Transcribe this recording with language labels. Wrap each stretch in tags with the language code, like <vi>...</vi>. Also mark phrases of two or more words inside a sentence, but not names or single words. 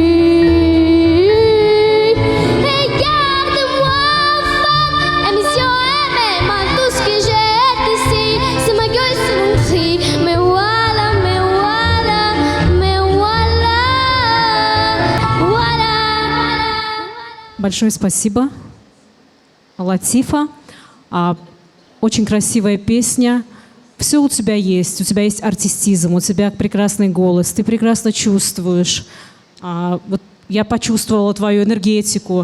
<fr>Regarde-moi, femme, émission aimée, mal tout ce que j'ai ici, c'est ma gueule, c'est mon cri. Mais voilà, mais voilà, mais voilà, voilà.</fr> <ru>Большое спасибо, Латифа. Очень красивая песня. Все у тебя есть артистизм, у тебя прекрасный голос, ты прекрасно чувствуешь. Вот я почувствовала твою энергетику.</ru>